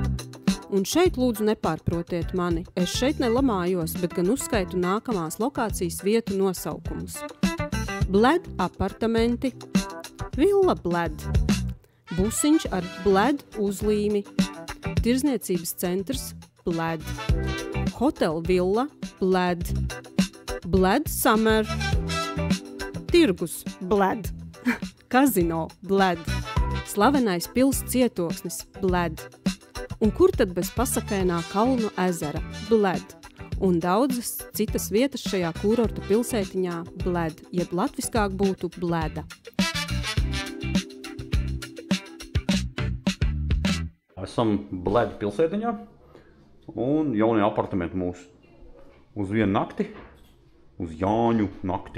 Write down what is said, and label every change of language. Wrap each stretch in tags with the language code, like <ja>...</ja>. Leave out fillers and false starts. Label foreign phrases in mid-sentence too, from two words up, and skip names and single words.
<lv>Un šeit lūdzu nepārprotiet mani, es šeit nelamājos, bet gan uzskaitu nākamās lokācijas vietu nosaukumus. Bled apartamenti, Villa Bled, busiņš ar Bled uzlīmi, tirzniecības centrs Bled, hotel Villa Bled, Bled Summer, tirgus Bled, kazino Bled, slavenais pils cietoksnis Bled, un kur tad bez pasakainā Kalnu ezera Bled, un daudzas citas vietas šajā kurorta pilsētiņā Bled, jeb latviskāk būtu Bleda. Esam Bled pilsētiņā un jaunie apartamenti mūsu uz vienu nakti, uz Jāņu nakti.</lv>